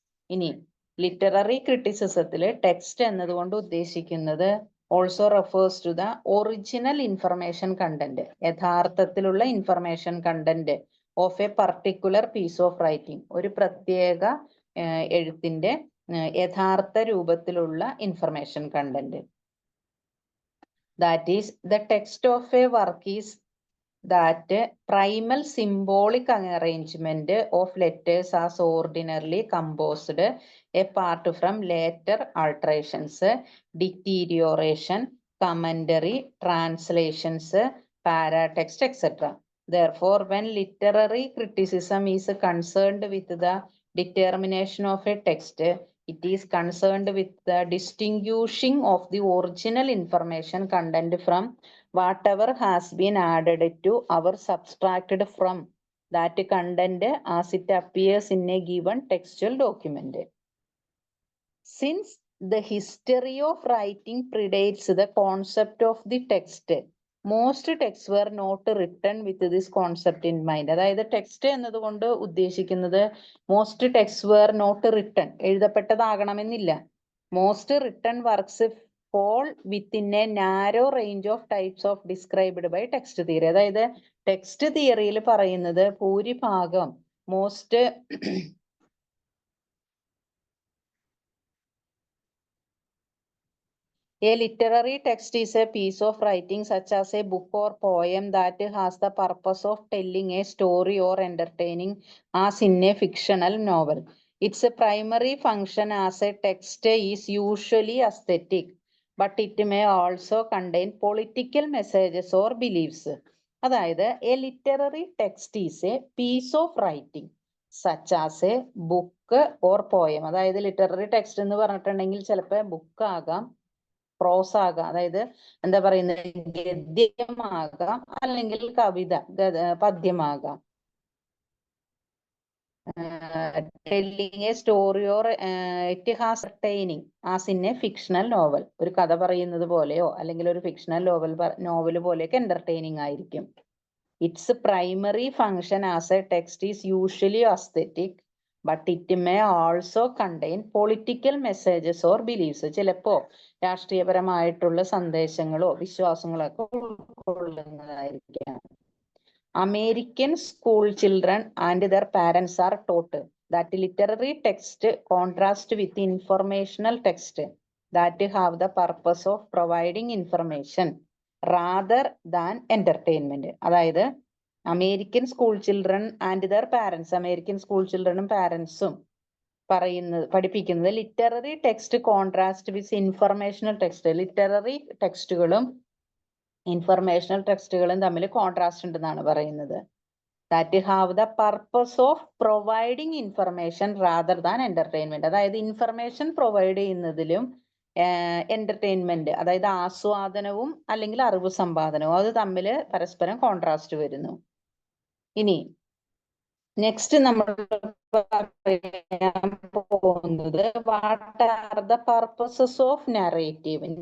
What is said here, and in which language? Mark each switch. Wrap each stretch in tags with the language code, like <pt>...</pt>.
<ml>ഇനി literary ക്രിറ്റിസിസത്തിൽ text എന്നതുകൊണ്ട് ഉദ്ദേശിക്കുന്നത്</ml> <en>also refers to the original information content,</en> <ml>യഥാർത്ഥത്തിലുള്ള information content</ml> <en>of a particular piece of writing,</en> <ml>ഒരു പ്രത്യേക എഴുത്തിന്റെ യഥാർത്ഥ രൂപത്തിലുള്ള information content.</ml> <en>That is the text of a work is that primal symbolic arrangement of letters as ordinarily composed apart from later alterations, deterioration, commentary, translations, paratext, etc. Therefore, when literary criticism is concerned with the determination of a text, it is concerned with the distinguishing of the original information content from whatever has been added to or subtracted from that content as it appears in a given textual document. Since the history of writing predates the concept of the text, most texts were not written with this concept in mind.</en> <ml>അതായത് text എന്നതുകൊണ്ട് ഉദ്ദേശിക്കുന്നത്</ml> <en>most texts were not written,</en> <ml>എഴുതപ്പെട്ടതാകണമെന്നില്ല.</ml> <en>Most written works fall within a narrow range of types of described by text theory.</en> <ml>അതായത് text തിയറിയിൽ പറയുന്നത് ഭൂരിഭാഗം most</ml> <en>A literary text is a piece of writing such as a book or poem that has the purpose of telling a story or entertaining as in a fictional novel. Its primary function as a text is usually aesthetic, but it may also contain political messages or beliefs.</en> <ml>അതായത്</ml> <en>a literary text is a piece of writing such as a book or poem.</en> <ml>അതായത് literary text എന്ന് പറഞ്ഞിട്ടുണ്ടെങ്കിൽ ചിലപ്പോൾ book ആകാം, പ്രോസ് ആകാം, അതായത് എന്താ പറയുന്നത് ഗദ്യമാകാം, അല്ലെങ്കിൽ കവിത പദ്യമാകാം.</ml> <en>telling a story or it has entertaining as in a fictional novel.</en> <ml>ഒരു കഥ പറയുന്നത് പോലെയോ അല്ലെങ്കിൽ ഒരു ഫിക്ഷണൽ നോവൽ പോലെയൊക്കെ എന്റർടൈനിങ് ആയിരിക്കും.</ml> <en>Its primary function as a text is usually aesthetic, but it may also contain political messages or beliefs.</en> <ml>ചിലപ്പോ രാഷ്ട്രീയപരമായിട്ടുള്ള സന്ദേശങ്ങളോ വിശ്വാസങ്ങളോ ഒക്കെ ഉൾക്കൊള്ളുന്നതായിരിക്കാം.</ml> <en>American school children and their parents are taught that literary text contrast with informational text that have the purpose of providing information rather than entertainment.</en> <ml>അതായത്</ml> <en>American school children and their parents,</en> <ml>American school ചിൽഡ്രനും പാരൻസും പഠിപ്പിക്കുന്നത്</ml> <en>Literary text contrast with informational text.</en> <ml>Literary ടെക്സ്റ്റുകളും informational ടെക്സ്റ്റുകളും തമ്മിൽ contrast ഉണ്ടെന്നാണ് പറയുന്നത്.</ml> <en>that have the purpose of providing information rather than entertainment.</en> <ml>അതായത് information provide ചെയ്യുന്നതിലും entertainment, അതായത് ആസ്വാദനവും അല്ലെങ്കിൽ അറിവ് സമ്പാദനവും, അത് തമ്മിൽ പരസ്പരം കോൺട്രാസ്റ്റ് വരുന്നു. ഇനി നെക്സ്റ്റ് നമ്മൾ പറയാൻ പോകുന്നത്</ml> <en>What are the purposes of narrative.</en>